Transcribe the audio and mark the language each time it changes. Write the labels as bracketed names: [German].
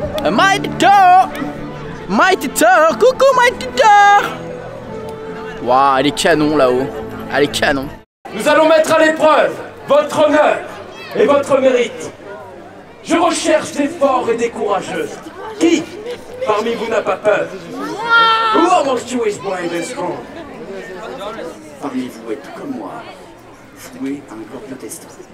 [French] Mighty Thor, Mighty Thor, coucou Mighty Thor. Waouh, elle est canon là-haut. Elle est canon. Nous allons mettre à l'épreuve votre honneur et votre mérite. Je recherche des forts et des courageux. Qui parmi vous n'a pas peur? [English] Who amongst you is brave and strong? [French] Parmi vous êtes tout comme moi. Voué à un corps protestant.